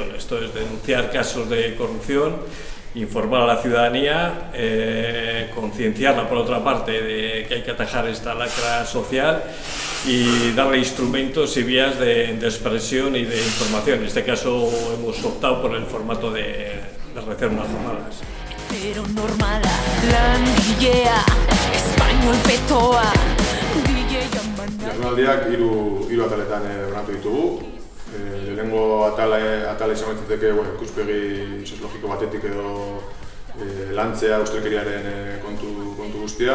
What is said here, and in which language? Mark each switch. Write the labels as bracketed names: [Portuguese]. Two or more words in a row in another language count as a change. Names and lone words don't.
[Spanish] Esto es denunciar casos de corrupción, informar a la ciudadanía, concienciarla por otra parte de que hay que atajar esta lacra social y darle instrumentos y vías de expresión y de información. En este caso hemos optado por el formato de realizar unas jornadas. [Basque] Pero normala, langilea, espainol petoa, Jardunaldiak hiru ataletan banatu ditugu. Lehenengo atala izango litzateke ikuspegi soziologiko batetik edo lantzea ustelkeriaren kontu guzti hau.